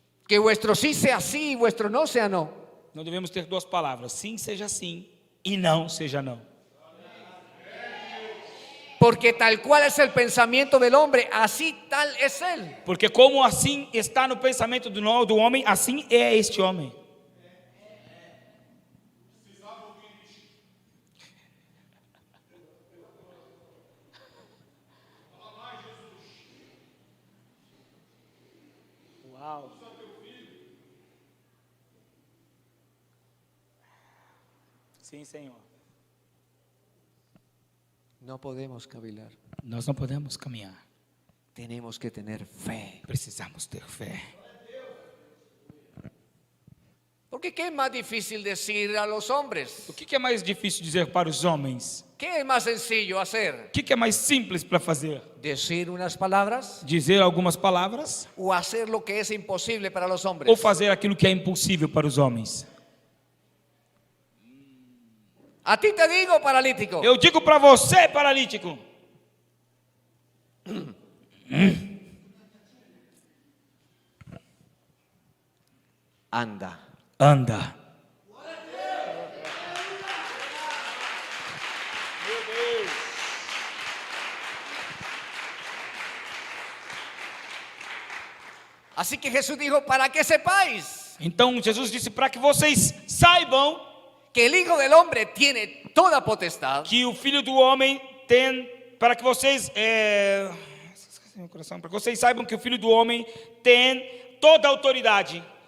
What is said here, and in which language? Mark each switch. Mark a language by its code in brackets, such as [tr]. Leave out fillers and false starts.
[es] Que vuestro sí sea sí y vuestro no sea no. [pt] Não devemos ter duas palavras. Sim seja sim e não seja não. [es] Porque tal cual es el pensamiento del hombre, así tal es él. [pt] Porque como assim está no pensamento do homem, assim é este homem. Uau. Sim, Senhor. [es] No podemos cavilar. [pt] Nós não podemos caminhar. [es] Tenemos que tener fe. [pt] Precisamos ter fé. [es] Porque ¿qué es más difícil decir a los hombres? [pt] O que é mais difícil dizer para os homens? [es] ¿Qué es más sencillo hacer? [pt] O que é mais simples para fazer? [es] ¿Decir unas palabras [pt] Dizer algumas palavras [es] o hacer lo que es imposible para los hombres? [pt] ou fazer aquilo que é impossível para os homens? [es] A ti te digo, paralítico, [pt] Eu digo para você, paralítico, [es] anda. [pt] anda. [es] Así que Jesús dijo, para que sepáis [pt] Então Jesus disse para que vocês saibam [es] que el Hijo del Hombre tiene toda potestad [pt] que o Filho do Homem tem, para que vocês para que vocês saibam que o Filho do Homem tem toda a autoridade